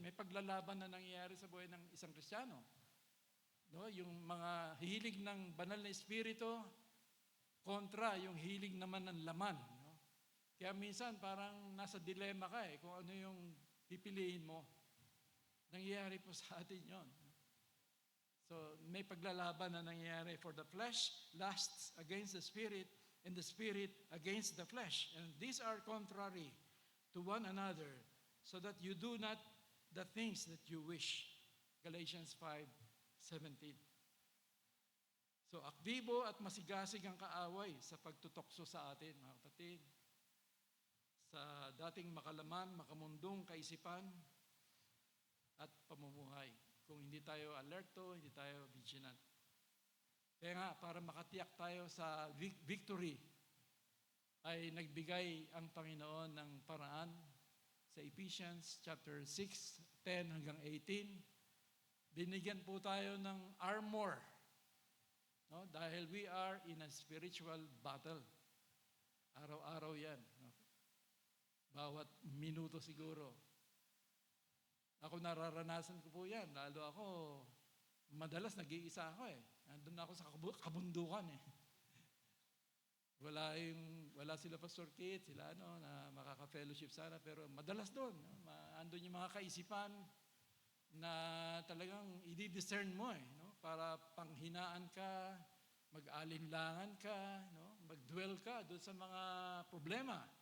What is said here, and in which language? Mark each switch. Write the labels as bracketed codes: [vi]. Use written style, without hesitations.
[tl] May paglalaban na nangyayari sa buhay ng isang Kristiyano. No, yung mga hilig ng banal na espiritu kontra yung hilig naman ng laman. No? Kaya minsan parang nasa dilema ka eh kung ano yung pipiliin mo. Nangyayari po sa atin yon. So may paglalaban na nangyayari. [en] For the flesh lusts against the spirit and the spirit against the flesh. And these are contrary to one another, so that you do not the things that you wish. Galatians 5:17. [tl] So aktibo at masigasig ang kaaway sa pagtutokso sa atin, mga kapatid. Sa dating makalaman, makamundong kaisipan at pamumuhay. Kung hindi tayo alerto, hindi tayo vigilant. Kaya nga, para makatiyak tayo sa victory, ay nagbigay ang Panginoon ng paraan sa Ephesians chapter 6, 10 hanggang 18. Binigyan po tayo ng armor. No? Dahil [en] we are in a spiritual battle. [tl] Araw-araw yan. No? Bawat minuto siguro. Ako nararanasan ko po yan. Lalo ako, madalas nag-iisa ako eh. Nandun ako sa kabundukan eh. Wala sila Pastor Kit, sila na makaka-fellowship sana, pero madalas doon, andun yung mga kaisipan na talagang i-discern mo para panghinaan ka, mag-alinlangan ka, mag-dwell ka doon sa mga problema.